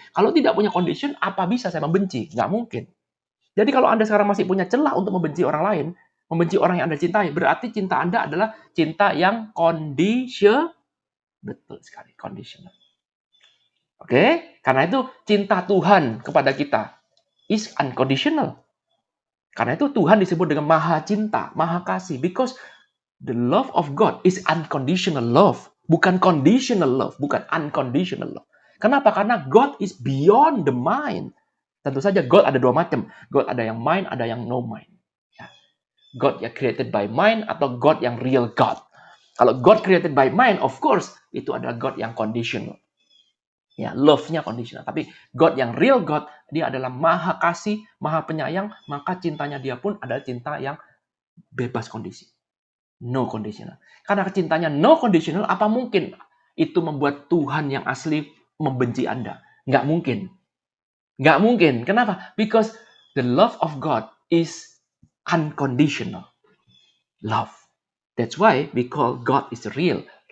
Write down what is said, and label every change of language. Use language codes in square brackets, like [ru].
[id] Kalau tidak punya condition, apa bisa saya membenci? Nggak mungkin. Jadi kalau Anda sekarang masih punya celah untuk membenci orang lain, membenci orang yang Anda cintai, berarti cinta Anda adalah cinta yang conditional. Betul sekali, conditional. Oke? Karena itu cinta Tuhan kepada kita [en] is unconditional. [id] Karena itu Tuhan disebut dengan maha cinta, maha kasih. [en] Because the love of God is unconditional love. [id] Bukan conditional love, bukan unconditional love. Kenapa? Karena [en] God is beyond the mind. [id] Tentu saja God ada dua macam. God ada yang mind, ada yang no mind. Ya. God yang [en] created by mind [id] atau God yang real God. Kalau God created by mind, [en] of course, [id] itu adalah God yang conditional. Ya, love-nya conditional. Tapi God yang real God, dia adalah maha kasih, maha penyayang, maka cintanya dia pun adalah cinta yang bebas kondisi. [en] No conditional. [id] Karena cintanya no conditional, apa mungkin itu membuat Tuhan yang asli membenci Anda? Nggak mungkin. Nggak mungkin. Kenapa? [en] Because the love of God is unconditional love. That's why we call God is real.